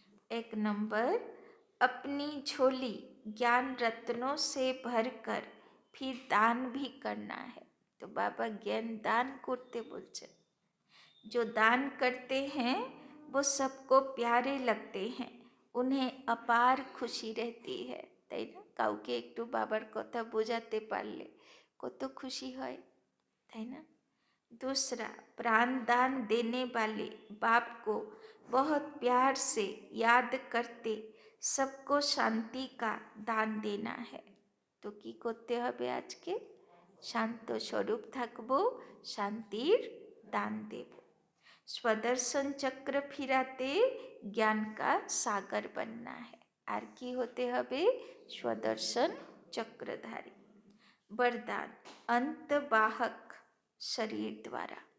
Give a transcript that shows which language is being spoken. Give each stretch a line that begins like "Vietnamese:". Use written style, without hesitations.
Hindi: 1 number, अपनी झोली ज्ञान रत्नों से भरकर फिर दान भी करना है। तो बाबा ज्ञान दान करते बोलते। जो दान करते हैं वो सबको प्यारे लगते हैं, उन्हें अपार खुशी रहती है,
Bangla: তাই না? কাউকে একটু বাবার কথা বোঝাতে পারলে কত খুশি হয়, তাই না?
Hindi: दूसरा, प्राण दान देने वाले बाप को बहुत प्यार से याद करते सबको शांति का दान देना है।
Bangla: तो কি করতে হবে আজকে? শান্ত স্বরূপ থাকবো, শান্তির দান দেব।
Hindi: स्वदर्शन चक्र फिराते ज्ञान का सागर बनना है।
Bangla: আর কি হতে হবে? स्वदर्शन चक्रधारी।
Hindi: वरदान, अंतवाहक शरीर द्वारा।